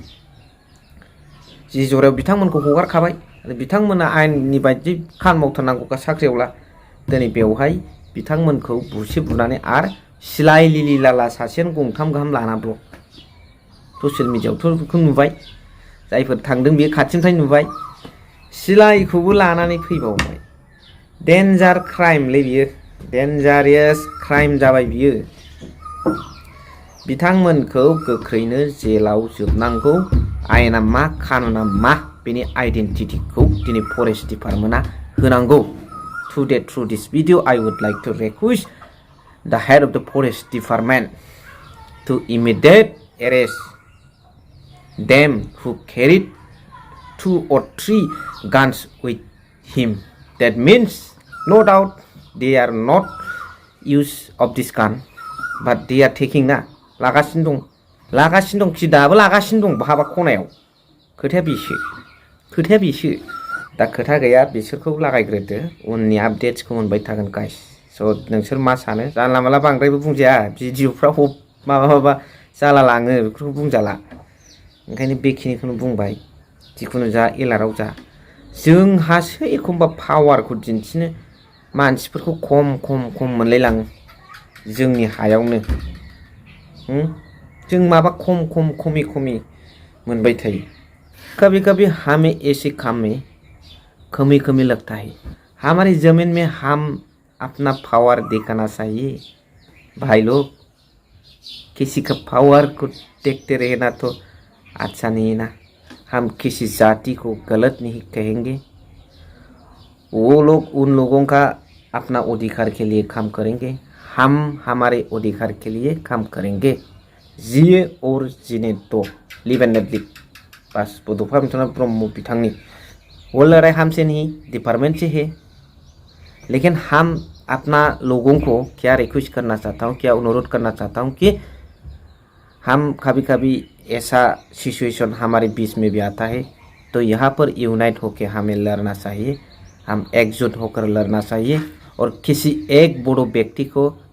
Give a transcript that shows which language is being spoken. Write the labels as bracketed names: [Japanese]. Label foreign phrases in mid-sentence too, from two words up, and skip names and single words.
[Bodo] जि जरायाव बिथांमोनखौ हगारखाबाय आरो बिथांमोना आयेननि बायदि खामानि मावथारनांगौखा साख्रियावला दिनै बेवहाय बिथांमोनखौ बुनानै आरो सिलाय लिलि लाला सासेयानो गंथाम गाहाम लाना ब्लक ससियेल मिडियायावथ' बेखौ नुबाय जायफोर थांदों बेयो खाथिनिफ्राय नुबाय सिलाइखौबो लानानै फैबावबाय डेन्जार क्राइमलै बियो [English] dangerous crime [Bodo] जाबाय बियो बिथांमोनखौ गोख्रैनो जेलाव जोबनांगौ आयेना मा कानुना मा बेनि आइडेन्टिटिखौ दिनै फरेस्ट डिपार्टमेन्टआ होनांगौ [English] through this video I would like to request the head of the forest department to immediate arrest them who carried 2 or 3 guns with him. That means no doubt they are not use of this gun but they are taking ना [Bodo] लागासिनो दं खि दाबो लागासिनो दं बहाबा खनायाव खोथाया बेसो दा खोथा गैया बिसोरखौ लागायग्रोदो उननि आपडेट्सखौ मोनबाय थागोन गाइस स' नोंसोर मा सानो जानला माला बांद्रायबो बुंजाया भिडिअफ्राव माबा जाला लाङो बेफोरखौ बुंजाला ओंखायनो बेखिनिखौनो बुंबाय जिखुनु जा एलाराव जा जोंहासो एखमबा पावारखौ दिन्थिनो मानसिफोरखौ खम मोनलायलाङो जोंनि हायावनो जों माबा खमी मोनबाय थायो [Hindi] कभी हमें ऐसे काम में कमी लगता है हमारी ज़मीन में हम अपना पावर दिखाना चाहिए भाई लोग किसी का पावर को देखते रहना तो अच्छा नहीं ना हम किसी जाति को गलत नहीं कहेंगे वो लोग उन लोगों का अपना अधिकार के लिए काम करेंगे हम हमारे अधिकार के लिए काम करेंगे जिए और जीने दो [English] live and let live [Hindi] बस [Bodo] बड'फा बिथाङा ब्रह्म बिथांनि [Hindi] वो लड़ाई हमसे नहीं डिपार्टमेंट से है लेकिन हम अपना लोगों को क्या रिक्वेस्ट करना चाहता हूँ क्या अनुरोध करना चाहता हूँ कि हम कभी ऐसा सिचुएशन हमारे बीच में भी आता है तो यहाँ पर यूनाइट होकर हमें लड़ना चाहिए हम एकजुट होकर लड़ना चाहिए और किसी एक बड़ो व्यक्ति को